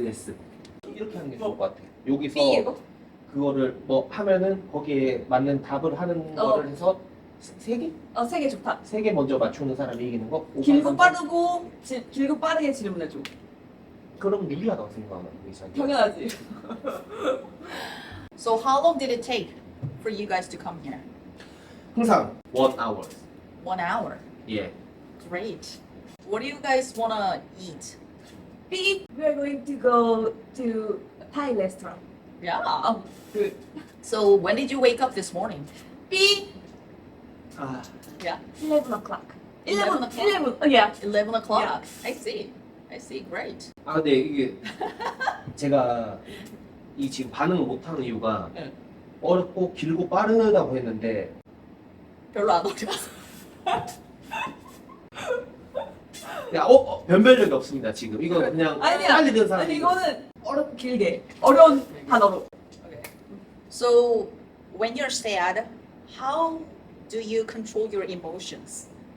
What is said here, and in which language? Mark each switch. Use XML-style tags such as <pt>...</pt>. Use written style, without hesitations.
<ko>yes 이렇게 하는 게 좋을 것 같아. 여기서 B이고. 그거를 뭐 하면은 거기에 맞는 답을 하는 거를 해서 세 개? 세 개 좋다. 세 개 먼저 맞추는 사람이 이기는 거? 길고 빠르고 길고 빠르게 질문해줘. 그럼 유리하다고 생각하나? 의사한테. 당연하지.</ko> <en>So how long did it take for you guys to come here? 항상 1 hour. 1 hour.</en> <ko>예.</ko> <en>Great. What do you guys wanna eat? B, we are going to go to Thai restaurant. Yeah. Good. So when did you wake up this morning? B, Yeah. 11 o'clock. 11 o'clock. 11. Yeah. 11 o'clock. Yeah. I see. Great.</en> <ko>근데 이게 제가 이 지금 반응을 못하는 이유가 네. 어렵고 길고 빠르다고 했는데 별로 안 어려웠어. 야, 변별력이 없습니다 지금. 이거 그냥 아니야. 빨리 든 사람. 아니 이거는 어렵고 길게 어려운 단어로.</ko> <en>Okay. So when you're sad, how do you control your emotions?</en>